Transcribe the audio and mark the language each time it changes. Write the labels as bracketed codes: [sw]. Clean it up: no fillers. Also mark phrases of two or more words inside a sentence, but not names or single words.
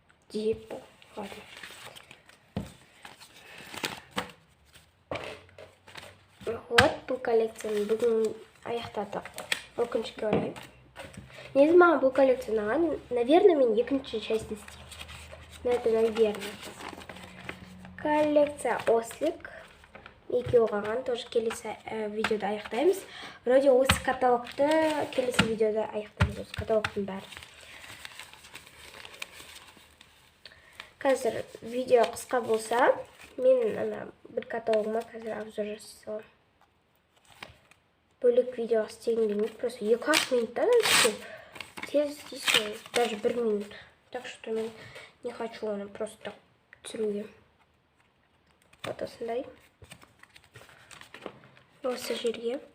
[kk] деп. Ладно. Вот, бұл коллекцияны бүгін аяқтадық. Өкінішке орай. Негізі маған бұл коллекция ұнаған. Наверное, мен екінші частін істеймін. [ru] Но это наверное. Коллекция Ослик. [kk] Екеуі қалған. Тоже келесі видеода аяқтаймыз. Вроде осы каталогты келесі видеода аяқтаймыз. Осы каталогтың бәрі. Қазір видео қысқа болса, мен бір каталогыма қазір обзор жасасам. Бөлек видео істегім келмейді. Просто 2-ақ минуттан тез істейсің. [ru] Даже 1 минут. Так что мен не хочу оны просто так түсіруге. [kk] Вот осындай. Осы жерге.